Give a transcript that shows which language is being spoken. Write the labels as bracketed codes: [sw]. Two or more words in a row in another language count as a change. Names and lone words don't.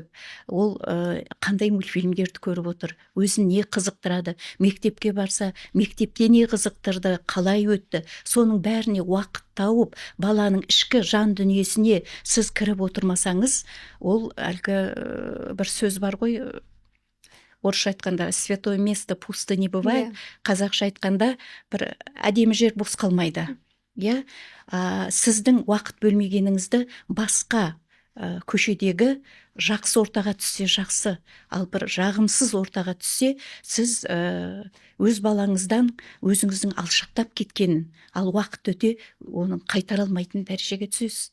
[kk] ол қандай мультфильмдерді көріп отыр, өзін не қызықтырады, мектепке барса, мектепте не қызықтырды, қалай өтті, соның бәріне уақыт тауып, баланың ішкі жан дүниесіне сіз кіріп отырмасаңыз, ол әлгі бір сөз бар ғой, орысша айтқанда [ru] святое место пусто не бывает, [kk] қазақша айтқанда бір әдемі жер бос қалмайды. Сіздің уақыт бөлмегеніңізді басқа көшедегі жақсы ортаға түссе жақсы, ал бір жағымсыз ортаға түссе, сіз өз балаңыздан өзіңіздің алшақтап кеткенін, ал уақыт өте оның қайтара алмайтын дәрежеге түсесіз.